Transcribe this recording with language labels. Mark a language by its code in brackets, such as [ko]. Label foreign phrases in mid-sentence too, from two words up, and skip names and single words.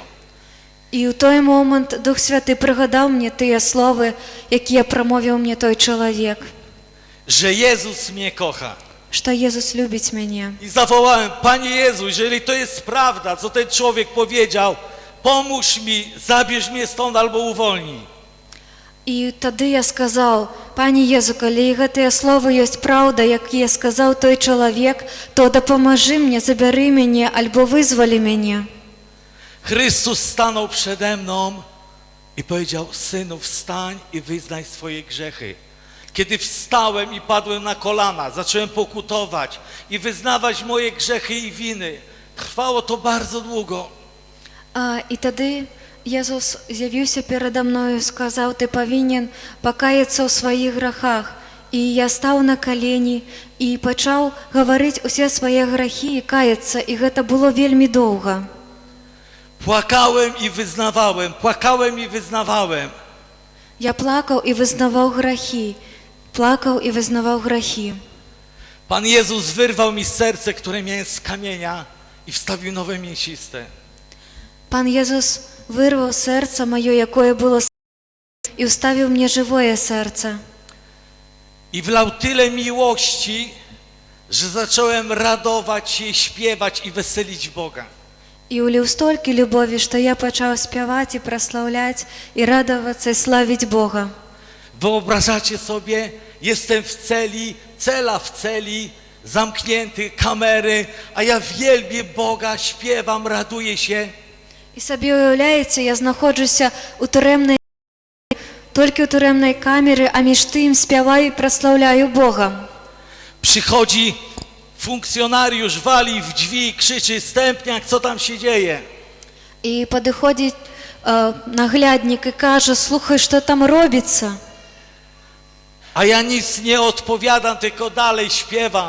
[be] І ў той момант Дух Святы прыгадаў мне тыя словы, якія прамовіў мне той чалавек. [pl] Że Jezus mnie kocha. [be] Што Езус любіць мяне. [pl] I zawołałem: Panie Jezu, jeżeli to jest prawda, co ten człowiek powiedział, pomóż mi, zabierz mnie stąd albo uwolnij. [be] І тады я сказаў: «Пане Езу, калі гэтыя словы ёсць праўда, якія сказаў той чалавек, то дапамажы мне, забяры мяне альбо вызвалі мяне». [pl] Chrystus stanął przede mną i powiedział: synu, wstań i wyznaj swoje grzechy. Kiedy wstałem i padłem na kolana, zacząłem pokutować i wyznawać moje grzechy i winy. Trwało to bardzo długo. [be] І тады Езус з'явіўся перада мною, сказаў: «Ты павінен пакаяцца ў сваіх грахах». І я стаў на калені і пачаў гаварыць усе свае грахі і каяцца, і гэта было вельмі доўга. [pl] Płakałem i wyznawałem, płakałem i wyznawałem. [be] Я плакаў і вызнаваў грахі, плакаў і вызнаваў грахі. [pl] Pan Jezus wyrwał mi serce, które miałem z kamienia i wstawił nowe mięsiste. [be] Пан Езус вырваў сэрца маё, якое было і ўставіў мне жывое сэрца. [pl] I wlał tyle miłości, że zacząłem radować się, śpiewać i weselić Boga. [be] І ўліў столькі любові, што я пачаў спяваць і праслаўляць і радавацца і славіць Бога. [pl] Wyobrażacie sobie, jestem w celi, cela w celi, zamknięty, kamery, a ja wielbię Boga, śpiewam, raduję się. [be] І сабе уяўляеце, я знаходжуся ў турэмнай, толькі ў турэмнай камеры, а між тым спяваю і праслаўляю Бога. [pl] Przychodzi funkcjonariusz, wali w drzwi, krzyczy: Stępniak, co tam się dzieje? [be] І падыходзіць нагляднік і кажа: «Слухай, што там робіцца?» [pl] A ja nic nie odpowiadam, tylko dalej śpiewam.